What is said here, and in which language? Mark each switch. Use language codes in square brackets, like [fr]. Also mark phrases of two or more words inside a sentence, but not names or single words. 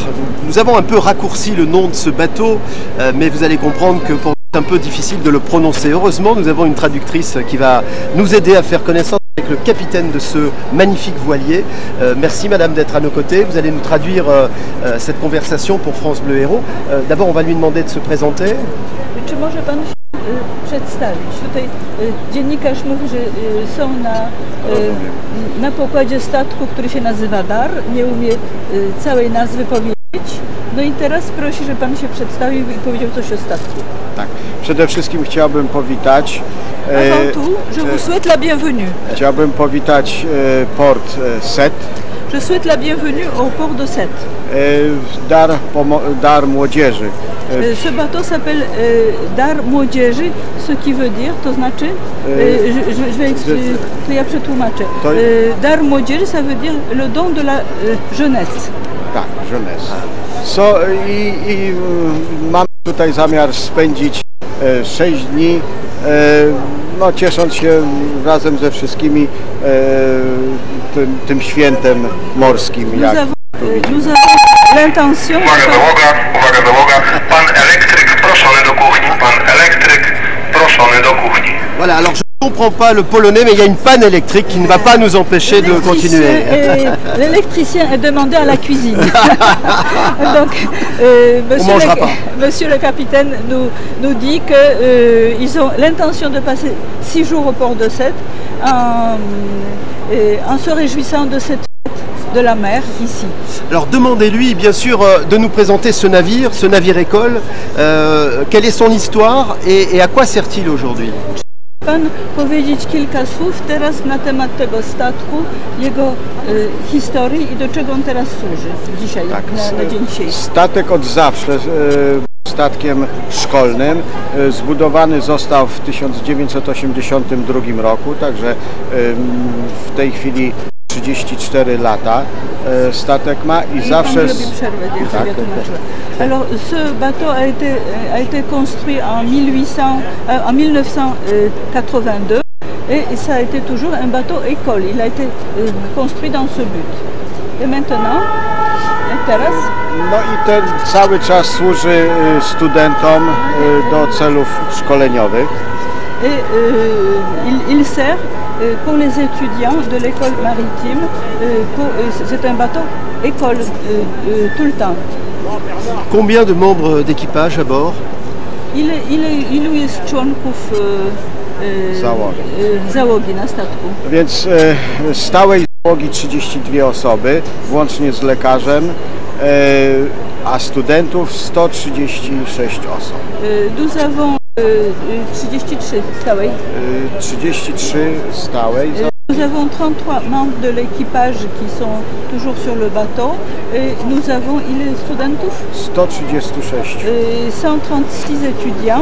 [fr] Nous avons un peu raccourci le nom de ce bateau, mais vous allez comprendre que pour c'est un peu difficile de le prononcer. Heureusement, nous avons une traductrice qui va nous aider à faire connaissance avec le capitaine de ce magnifique voilier. Merci madame d'être à nos côtés. Vous allez nous traduire cette conversation pour France Bleu Héros. D'abord, on va lui demander de se présenter. [pl] Czy może pan się przedstawić? Tutaj dziennikarz mówi, że są na pokładzie statku, który się nazywa Dar. Nie umie całej nazwy powiedzieć. No i teraz prosi, żeby pan się przedstawił i powiedział coś o statku. Tak. Przede wszystkim chciałbym powitać. [fr] Avant tout, je vous souhaite la bienvenue. [pl] Chciałbym powitać port Sète. [fr] Je souhaite la bienvenue au port de Sète. Dar młodzieży. Ce bateau s'appelle Dar Młodzieży, ce qui veut dire, [pl] to znaczy, to ja przetłumaczę. Dar Młodzieży, [fr] ça veut dire le don de la jeunesse. [pl] Tak, jeunesse. I mam tutaj zamiar spędzić 6 dni, no, ciesząc się razem ze wszystkimi tym świętem morskim. [fr] Nous avons l'intention... [pl] Uwaga załoga, pan elektryk proszony do kuchni, pan elektryk proszony do kuchni. [fr] Voilà, alors je ne comprends pas le polonais, mais il y a une panne électrique qui ne va pas nous empêcher de continuer. L'électricien est demandé à la cuisine. Donc, monsieur le capitaine nous dit qu'ils ont l'intention de passer 6 jours au port de Sète en se réjouissant de cette fête de la mer ici. Alors demandez-lui bien sûr de nous présenter ce navire école, quelle est son histoire et à quoi sert-il aujourd'hui? [pl] Pan powiedzieć kilka słów teraz na temat tego statku, jego historii i do czego on teraz służy dzisiaj, na dzień dzisiejszy. Statek od zawsze statkiem szkolnym. Zbudowany został w 1982 roku, także w tej chwili 34 lata statek ma i zawsze... [fr] Alors ce bateau a été construit en 1982 et ça a été toujours un bateau école. Il a été construit dans ce but. Et maintenant, [pl] teraz? No i ten cały czas służy studentom do celów szkoleniowych. [fr] Et il sert pour les étudiants de l'école maritime. C'est un bateau école tout le temps. Combien de membres d'équipage à bord? [pl] Ilu jest członków załogi na statku? Więc stałej załogi 32 osoby, włącznie z lekarzem, a studentów 136 osób. [fr] Nous avons 33 stałej. [pl] 33 stałej. [fr] Nous avons 33 membres de l'équipage qui sont toujours sur le bateau. Et nous avons, il est studentów? 136. 136 étudiants.